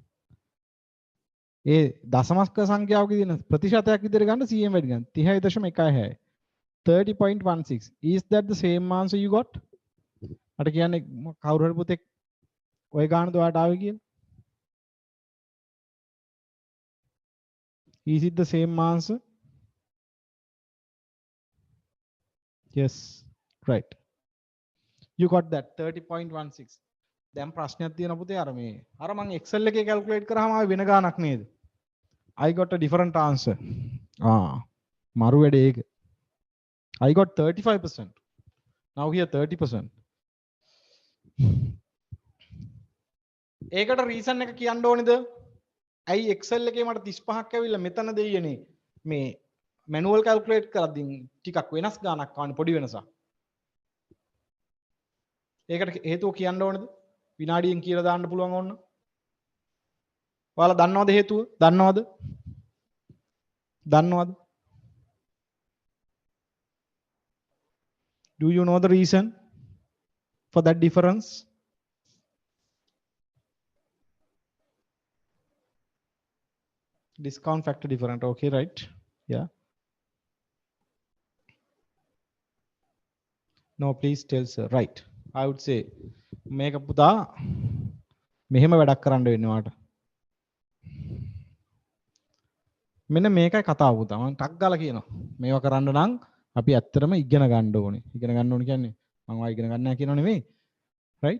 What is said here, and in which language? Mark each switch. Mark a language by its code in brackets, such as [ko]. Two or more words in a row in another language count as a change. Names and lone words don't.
[si] ඒ දශමස්ක සංඛ්‍යාවක තියෙන ප්‍රතිශතයක් විදිහට ගන්න 100 වැඩි ගන්න 30.16 30.16 [en] is that the same answer you got? [si] මට කියන්නේ කවුරු හරි පුතෙක් ඔය ගානද ඔයාට ආවේ කියලා? [en] Is it the same answer? Yes, right. You got that 30.16. [si] දැන් ප්‍රශ්නයක් තියෙනවා පුතේ අර මම Excel එකේ calculate කරාම ආවේ වෙන ගානක් නේද? [en] I got a different answer. [si] මරු වැඩේ ඒක. [en] I got 35%. Now here 30%. [si] ඒකට reason එක කියන්න ඕනේද? ඇයි Excel එකේ මට 35ක් ඇවිල්ලා මෙතන දෙයියනේ මේ [en] manual calculate [si] කරද්දී ටිකක් වෙනස් ගානක් ආවනේ පොඩි වෙනසක්. ඒකට හේතුව කියන්න ඕනේද? විනාඩියෙන් කියලා දාන්න පුළුවන් ඕන. ඔයාලා දන්නවද හේතුව? දන්නවද? [en] Do you know the reason for that difference? Discount factor different. Okay, right? Yeah. No, please tell sir. Right. I would say [si] මේක පුතා මෙහෙම වැඩක් කරන්න වෙන්නේ වාට. මෙන්න මේකයි කතාව පුතා. මම ටක් ගාලා කියනවා. මේවා කරන්න නම් අපි ඇත්තටම ඉගෙන ගන්න ඕනේ. ඉගෙන ගන්න ඕනේ කියන්නේ මම ආයෙ ඉගෙන ගන්න නැහැ කියනව නෙමෙයි. [en] right?